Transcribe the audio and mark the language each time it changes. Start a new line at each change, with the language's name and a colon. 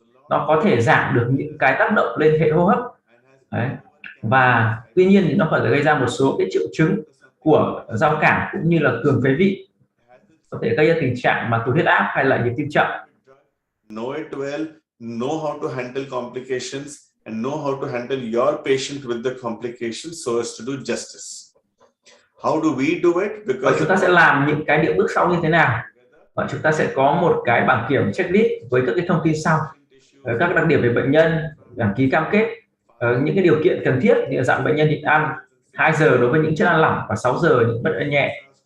Vietnamese: Nó có thể giảm được những cái tác động lên hệ hô hấp. Đấy. Và tuy nhiên thì nó có thể gây ra một số cái triệu chứng của giao cảm cũng như là cường phế vị, có thể gây ra tình trạng mà tụt huyết áp hay là nhịp tim chậm.
English: Know it well, know how to handle complications and know how to handle your patient with the complications so as to do justice. How do we do it?
Vietnamese: Và chúng ta sẽ làm những cái bước sau như thế nào? Và chúng ta sẽ có một cái bảng kiểm checklist với các cái thông tin sau, các đặc điểm về bệnh nhân, đăng ký cam kết, những cái điều kiện cần thiết như dạng bệnh nhân nhịn ăn 2 giờ đối với những chất ăn lỏng và 6 giờ những bệnh ăn nhẹ.